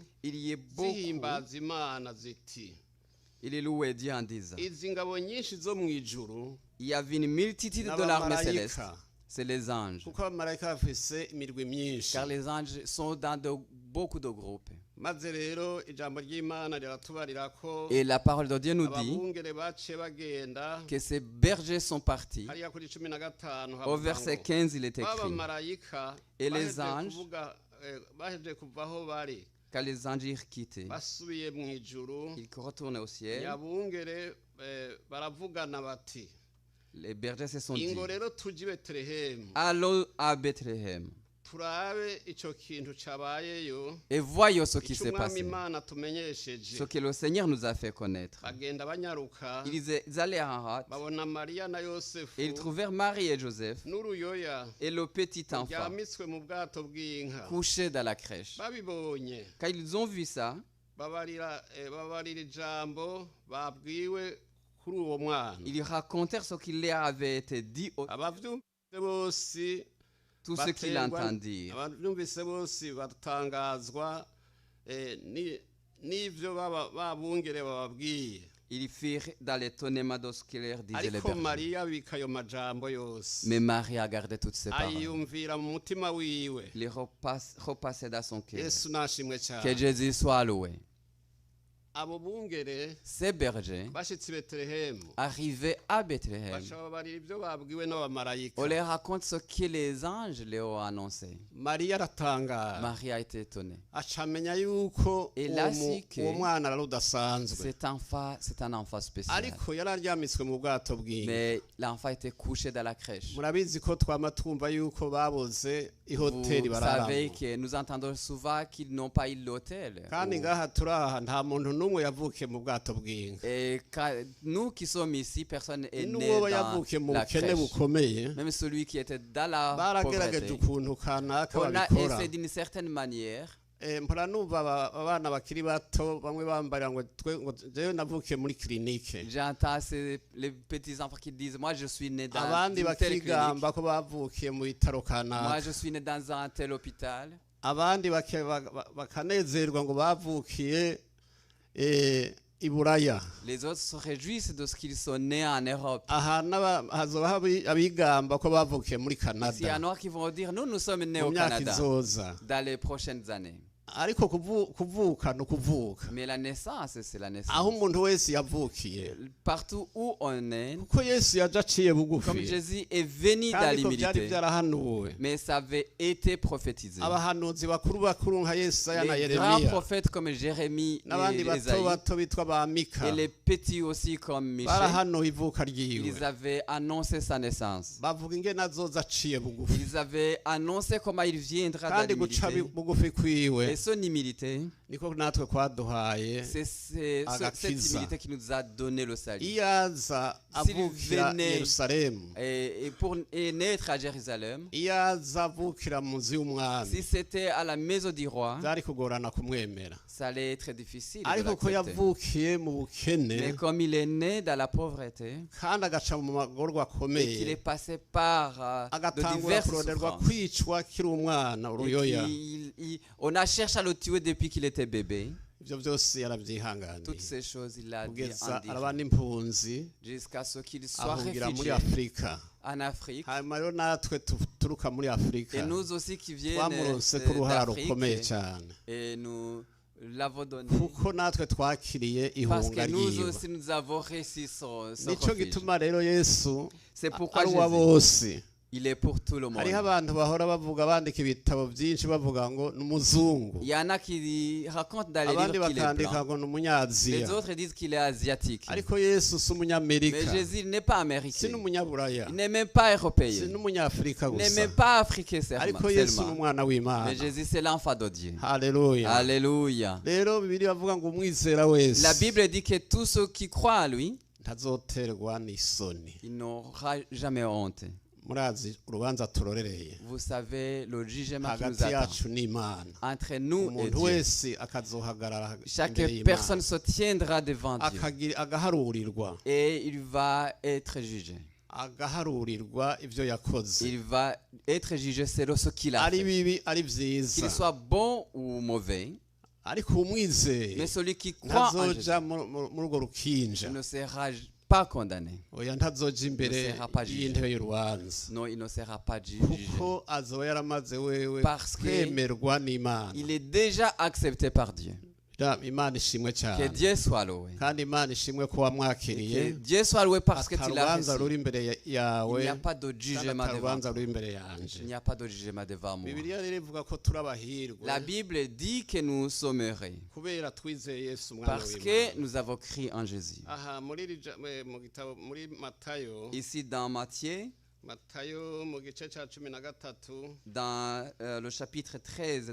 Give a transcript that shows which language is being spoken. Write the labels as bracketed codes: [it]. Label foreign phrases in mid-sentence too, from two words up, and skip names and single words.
[fr] il y a beaucoup, [rn] zihimbaza imana ziti [fr] il est loué Dieu en disant, [rn] izi ngabo nyinshi zo mu ijuru [fr] il y avait une multitude de l'armée céleste. [rn] n'abamarayika [fr] C'est les anges. [rn] kuko abamarayika bafise imirwi myinshi [fr] Car les anges sont dans beaucoup de groupes. [rn] maze rero ijambo ry'imana riratubarira ko [fr] Et la parole de Dieu nous dit [rn] ababungere baciye bagenda [fr] que ces bergers sont partis. [rn] hariya kuri 15 [fr] Au verset 15, il est écrit, [rn] babamarayika [fr] Et les anges, [rn] baheje kuva aho bari [fr] quand les anges eurent quitté, [rn] basubiye mu ijuru [fr] ils retournaient au ciel. [rn] nyabungere baravugana bati [fr] Les bergers se sont dit, [rn] ingo rero tujye i betelehemu [fr] allons à Bethléem [rn] turabe ico kintu cabayeyo [fr] et voyons ce qui [rn] ico [fr] s'est [rn] umwami [fr] passé, [rn] imana tumenyesheje [fr] ce que le Seigneur nous a fait connaître. [rn] bagenda banyaruka [fr] Ils allaient en hâte [rn] babona mariya na yosefu [fr] et ils trouvèrent Marie et Joseph [rn] n'uruyoya [fr] et le petit enfant [rn] ryamitswe mu bwato bw'inka [fr] couché dans la crèche. [rn] babibonye [fr] Quand ils ont vu ça, [rn] babarira ijambo babwiwe kuri uwo mwana [fr] ils racontèrent ce qui leur avait été dit à [rn] abavyumvise bose [fr] tous ceux qui l'entendirent. [rn] abavyumvise bose batangazwa n'ivyo babungere bababwiye [fr] Ils firent dans l'étonnement de ce que leur disaient les [rn] ariko [fr] bergers. [rn] mariya abika ayo majambo yose [fr] Mais Marie a gardé toutes ces paroles. [rn] ayiyumvira mu mutima wiwe [fr] Il les repassait dans son cœur. [rn] yesu nashimwe [fr] Que [rn] cyane [fr] Jésus soit loué. [rn] abo bungere [fr] Ces bergers [rn] bashitse i betelehemu [fr] arrivaient à Bethléem. [rn] baca babarira ibyo babwiwe n'abamarayika [fr] On leur raconte ce que les anges leur ont annoncé. [rn] mariya aratangara [fr] Marie a été étonnée. [rn] acamenya yuko [fr] Et là, si que- [rn] uwo mwana ari udasanzwe [fr] C'est un enfant spécial. [rn] ariko yari aryamitswe mu bwato bw'inka [fr] Mais l'enfant était couché dans la crèche. [rn] murabizi ko twama twumva yuko babuze ihoteli [fr] Vous savez [rn] bararamo [fr] que nous entendons souvent qu'ils n'ont pas eu l'hôtel. [rn] kandi ngaha turaha nta muntu n'umwe yavukiye mu bwato bw'inka [fr] Et nous qui sommes ici, personne n'est né [rn] n'uwo [fr] dans [rn] yavukiye mu [fr] la [rn] bukene [fr] crèche. [rn] bukomeye [fr] Même celui qui était dans la [rn] baragerageje [fr] pauvreté. [rn] ukuntu kanaka [fr] On a [rn] babikora [fr] essayé d'une certaine manière. [rn] mpora numva abana bakiri bato bamwe bambarira ngo jewe navukiye muri kirinike [fr] J'entends les petits enfants qui disent, moi je suis né dans [rn] abandi [fr] une telle clinique. [rn] bakigamba ko bavukiye mu bitaro [fr] Moi [rn] kanaka [fr] je suis né dans un tel hôpital. [rn] abandi bakanezerwa ngo bavukiye i buraya [fr] Les autres se réjouissent de ce qu'ils sont nés en Europe. [rn] aha hazoba abigamba ko bavukiye muri [fr] Il y en [rn] Canada [fr] a qui vont dire, nous sommes nés [rn] mu [fr] au [rn] myaka [fr] Canada [rn] izoza [fr] dans les prochaines années. [rn] ariko kuvuka ni ukuvuka [fr] Mais la naissance, c'est la [rn] aho [fr] naissance. [rn] umuntu wese yavukiye [fr] Partout où on est, [rn] kuko yesu yaje aciye [fr] comme [rn] bugufi [fr] Jésus est venu dans [rn] kandi ko byari [fr] l'humilité, [rn] byarahanuwe [fr] mais ça avait été prophétisé. [rn] abahanuzi bakuru nka Yesaya na [fr] Les grands [rn] Yeremiya [fr] prophètes comme Jérémie [rn] n'abandi [fr] et [rn] bato [fr] Esaïe, [rn] bato bitwa ba Mika [fr] et les petits aussi comme Michel, [rn] barahanuye ivuka ryiwe [fr] ils avaient annoncé sa naissance. [rn] bavuga ingene azoza aciye bugufi [fr] Ils avaient annoncé comment il viendra dans [rn] kandi guca [fr] l'humilité. [rn] bugufi kwiwe [fr] Et son humilité, [rn] niko natwe kwaduhaye [fr] c'est cette [rn] Agakiza. [fr] humilité qui nous a donné le salut. [rn] iyo aza [fr] S'il [rn] avukira [fr] venait- [rn] Yerusalemu [fr] Et naître à Jérusalem, [rn] iyo aza avukira mu nzu [fr] si [rn] y'umwami [fr] c'était à la maison du roi, [rn] byari kugorana kumwemera [fr] ça allait être difficile de [rn] ariko ko [fr] l'accepter. [rn] yavukiye mu bukene [fr] Mais comme il est né dans la pauvreté, [rn] kandi agaca mu magorwa [fr] et qu'il [rn] akomeye [fr] est passé par de [rn] agatangura [fr] diverses [rn] kuronderwa [fr] souffrances, [rn] kwicwa akiri umwana [fr] et [rn] uruyoya [fr] on a cherché à le tuer depuis qu'il était bébé. [rn] ibyo byose yarabyihanganiye [fr] Toutes ces choses, il a dit [rn] kugeza [fr] en [rn] araba [fr] direct, [rn] n'impunzi [fr] jusqu'à ce qu'il soit [rn] ahungira muri [fr] réfugié [rn] afurika [fr] en Afrique. [rn] hanyuma rero natwe turuka muri afurika [fr] Et nous aussi qui viennent [rn] twamuronse ko uruhara rukomeye [fr] d'Afrique, [rn] cyane [fr] et nous l'avons donné. [rn] kuko natwe twakiriye [fr] Parce [rn] ihunga [fr] que nous [rn] ryiwe [fr] aussi, nous avons réussi son [rn] nicyo [fr] refuge. [rn] gituma rero yesu [fr] C'est pourquoi [rn] ari uwa [fr] Jésus, [rn] bose [fr] Il est pour tout le monde. [rn] hariho abantu bahora bavuga bandika ibitabo byinshi bavuga ngo ni umuzungu, [fr] Il y en a qui racontent dans les [rn] abandi [fr] livres qu'il est [rn] bakandika [fr] blanc. [rn] ngo ni [fr] Les [rn] umunyaziya, [fr] autres disent qu'il est asiatique. [rn] ariko Yesu si [fr] Mais [rn] umunyamerika, [fr] Jésus n'est pas [rn] si [fr] américain. [rn] n'umunyaburaya, [fr] Il n'est même pas [rn] si [fr] européen. [rn] n'umunyafurika [fr] Il n'est [rn] gusa, [fr] même pas africain [rn] ariko Yesu ni [fr] seulement. [rn] umwana w'Imana. [fr] Mais Jésus, c'est l'enfant de Dieu. [rn] Haleluya. [fr] Alléluia. [rn] Rero Bibiliya bavuga ngo umwizera wese [fr] La Bible dit que tous ceux qui croient à lui, [rn] ntazoterwa n'isoni. [fr] il n'aura jamais honte. [rn] Murazi urubanza turorereye [fr] Vous savez, le jugement qui nous [rn] hagati [fr] attend [rn] yacu n'Imana, [fr] entre nous et [rn] umuntu [fr] Dieu. [rn] wese akazohagarara [fr] Chaque [rn] imbere [fr] personne [rn] y'Imana, [fr] se tiendra devant Dieu [rn] agaharurirwa [fr] et il va être jugé. [rn] agaharurirwa ibyo yakoze, [fr] Il va être jugé selon ce qu'il a [rn] ari [fr] fait. [rn] bibi ari [fr] Qu'il [rn] byiza, [fr] soit bon ou mauvais, [rn] ariko umwizeye [fr] mais celui qui croit en Jésus [rn] ntazoja muri urwo rukinja, [fr] ne sera pas condamné. [rn] oya ntazoja imbere [fr] Ne sera pas jugé. [rn] y'intebe y'urubanza, [fr] Non, il ne sera pas jugé. [rn] kuko azoba yaramaze wewe [fr] Parce que [rn] kwemerwa n'Imana. [fr] Il est déjà accepté par Dieu. [rn] Imana ishimwe [fr] Que [rn] cyane, [fr] Dieu soit loué. [rn] kandi Imana ishimwe ko [fr] Que [rn] wamwakiriye, [fr] Dieu soit loué parce que tu l'as [rn] atarubanza [fr] reçu. [rn] ruri imbere yawe, [fr] Il n'y a pas de [rn] kandi [fr] jugement devant [rn] atarubanza [fr] toi. [rn] ruri imbere yanje. [fr] Il n'y a pas de jugement devant moi. [rn] Bibiliya rero ivuga ko turi abahirwe [fr] La Bible dit que nous sommes heureux [rn] kubera twizeye Yesu umwana [fr] parce que [rn] w'Imana. [fr] nous avons crié en Jésus. [rn] Aha mu gitabo muri Matayo, [fr] Ici dans Matthieu, [rn] Matayo mu gice cya 13 [fr] dans le chapitre 13 de